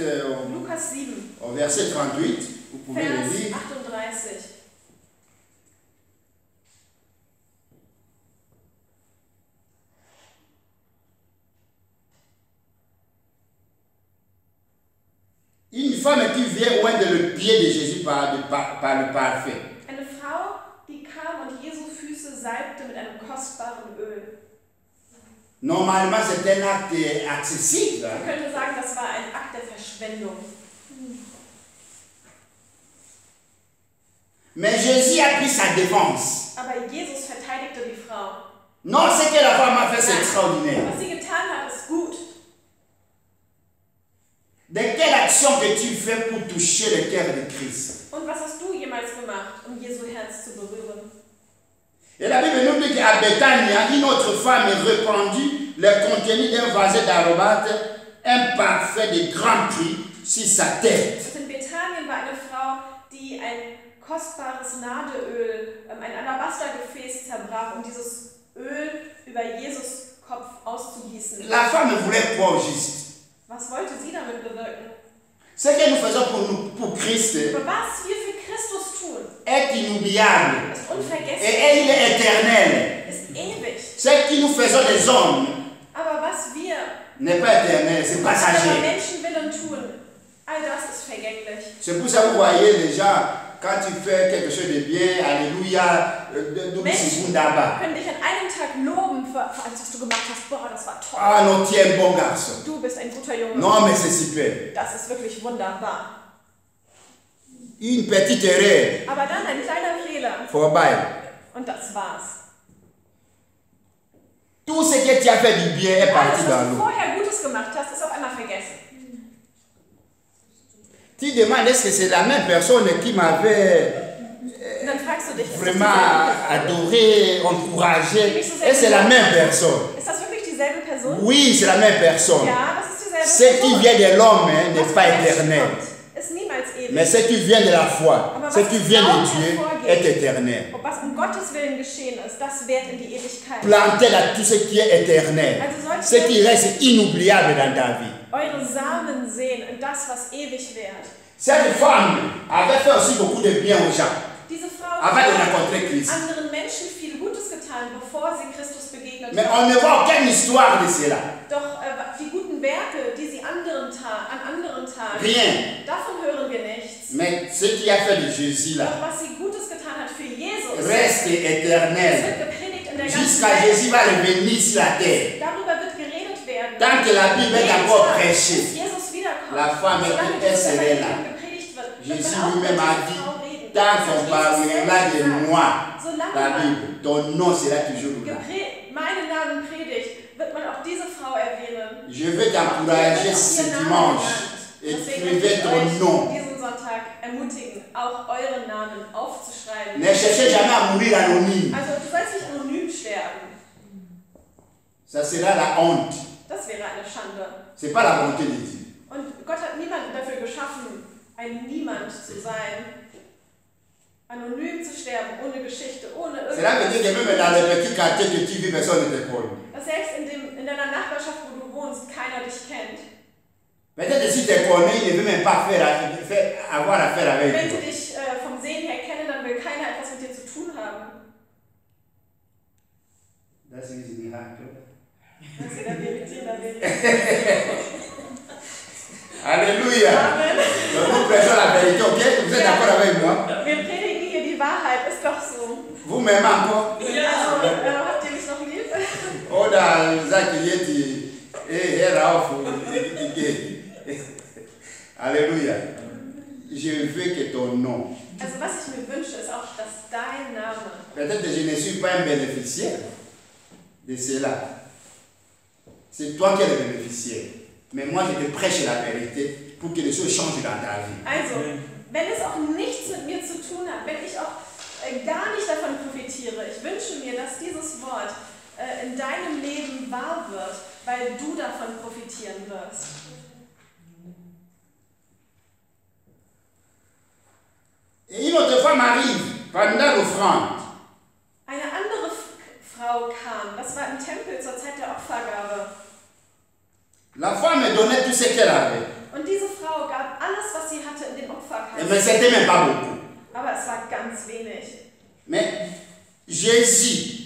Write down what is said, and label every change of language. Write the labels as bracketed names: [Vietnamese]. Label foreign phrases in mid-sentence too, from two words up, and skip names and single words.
[French] Lukas 7, au verset 38, vous pouvez le Vers lire. 38. Une femme qui vient oindre le pied de Jésus par le parfum. [German] Eine Frau, die kam und Jesu Füße salbte mit einem kostbaren Öl. [French] Normalement, c'est un acte accessible. [German] Man könnte sagen, das war ein Akt der Verschwendung. [French] Mais Jésus a pris sa défense. [German] Aber Jesus verteidigte die Frau. [French] Non, ce que la femme a fait, c'est extraordinaire. [German] Was sie getan hat, ist gut. [French] De quelle action que tu fais pour toucher le cœur de Christ? [German] Und was hast du jemals gemacht, um Jesu Herz zu berühren? [French] Et la Bible nous dit qu'à Bethania, une autre femme répandit le contenu d'un vaset d'aromates, un parfum de grand prix sur sa tête. [German] In Bethanien war eine Frau, die ein kostbares Nadeöl, ein Alabastergefäß zerbrach, um dieses Öl über Jesus Kopf auszugießen. [French] La femme voulait quoi au juste? [German] Was wollte sie damit bewirken? [French] Ce que nous faisons pour Christ [German] Aber was wir für Christus tun, [French] est inoubliable [German] ist unvergessen, [French] et il est éternel. [German] ist ewig. [French] Ce que nous faisons les hommes [German] Aber was wir [French] n'est pas éternel, c'est [German] unserer [French] passager. [German] Menschenwillen tun, all das ist vergänglich. [French] C'est pour ça que vous voyez les gens, quand tu fais quelque chose de bien, alléluia, [German] Menschen können dich an einem Tag loben für alles, was du gemacht hast. Boah, das war toll. [French] ah non, tu es un bon garçon. [German] Du bist ein guter Junge. [French] Non, mais c'est super. [German] Das ist wirklich wunderbar. [French] Une petite erreur, [German] Aber dann ein kleiner Fehler vorbei. und das war's. [French] Tout ce que tu as fait du bien est parti [German] Alles, was [French] dans [German] du [French] l'eau. [German] vorher Gutes gemacht hast, ist auf einmal vergessen. [French] Tu demandes, est-ce que c'est la même personne qui m'avait [German] Und dann fragst du dich, [French] vraiment adoré, encouragé? Et c'est la même personne. [German] ist das wirklich dieselbe Person? [French] Oui, c'est la même personne. [German] Ja, das ist dieselbe [French] Ce qui [German] Person. [French] vient de l'homme n'est [German] Was [French] pas [German] vom Menschen [French] éternel. [German] kommt, ist niemals ewig. [French] Mais ce qui vient de la foi, ce qui vient de Dieu est éternel. [German] Und was um Gottes Willen geschehen ist, das währt in die Ewigkeit. [French] Plantez là tout ce qui est éternel, ce qui reste inoubliable dans ta vie. [German] Eure Samen sehen in das, was ewig währt. [French] Cette femme avait fait aussi beaucoup de bien aux gens [German] Diese Frau [French] avant de [German] hat [French] rencontrer Christ. [German] anderen Menschen viel Gutes getan, bevor sie Christus begegnet [French] Mais [German] hat. [French] on ne voit aucune histoire de cela. [German] Doch die guten Werke, die sie an anderen taten, [French] Rien. [German] davon hören wir nichts. [French] Mais ce qui a fait de Jésus là [German] Doch was sie Gutes getan hat für Jesus, [French] reste [German] es [French] éternel. [German] wird gepredigt in der ganzen [French] Jusqu'à [German] Welt. [French] Jésus va revenir sur la terre. [German] Darüber wird geredet werden. [French] Tant que la Bible est [German] Jeden [French] encore [German] Tag, [French] prêchée, [German] bis Jesus wiederkommt. [French] la femme [German] Solange [French] est [German] dieses [French] serait là. [German] Evangelium gepredigt wird, wird [French] Jésus [German] man auch über [French] lui-même a [German] diese [French] dit, [German] Frau reden. [French] tant qu'on [German] Jesus [French] parlera [German] selbst [French] de [German] sagt, [French] moi, [German] solange [French] la [German] man [French] Bible, ton nom sera toujours là. [German] meinen Namen predigt, wird man auch diese Frau erwähnen. [French] Je veux t'encourager ce dimanche. Écrivez ton nom. [German] Diesen Sonntag ermutigen, auch euren Namen aufzuschreiben. [French] Ne cherchez jamais à mourir anonyme. [German] Also du sollst nicht anonym sterben. [French] Ça sera la honte. [German] Das wäre eine Schande. [French] Ce n'est pas la volonté de Dieu. [German] Und Gott hat niemanden dafür geschaffen, ein Niemand zu sein. Anonym zu sterben, ohne Geschichte, ohne [French] Cela veut dire [German] irgendwas. [French] que même dans les petits quartiers que tu vis, personne ne te connaît. [German] Dass selbst in deiner Nachbarschaft, wo du wohnst, keiner dich kennt. [French] Peut-être si tu te connais, il ne veut même pas avoir affaire avec [German] Wenn [French] toi. [German] sie dich vom Sehen her kennen, dann will keiner etwas mit dir zu tun haben. Das ist die Hand. Das ist der Vérité. [French] Alléluia. Amen. Donc nous prêchons la vérité, ok? Vous êtes d'accord avec moi? [German] Wir predigen hier die Wahrheit, ist doch so. [French] Vous m'aimez encore? [German] Also, habt ihr mich noch lieb? Oder sagt Yeti, hör auf. [French] Alléluia. Je veux que ton nom. [German] Also was ich mir wünsche, ist auch, dass dein Name, [French] Peut-être que je ne suis pas un bénéficiaire de cela. C'est toi qui es le bénéficiaire. Mais moi, je te prêche la vérité pour que les choses changent dans ta vie. [German] also, wenn es auch nichts mit mir zu tun hat, wenn ich auch gar nicht davon profitiere, ich wünsche mir, dass dieses Wort in deinem Leben wahr wird, weil du davon profitieren wirst. [French] Et une autre femme arrive pendant l'offrande. [German] Eine andere Frau kam, das war im Tempel zur Zeit der Opfergabe. [French] La femme donnait tout ce qu'elle avait. [German] Und diese Frau gab alles, was sie hatte, in den Opferkasten. [French] Mais c'était même pas beaucoup. [German] Aber es war ganz wenig. [French] Mais Jésus,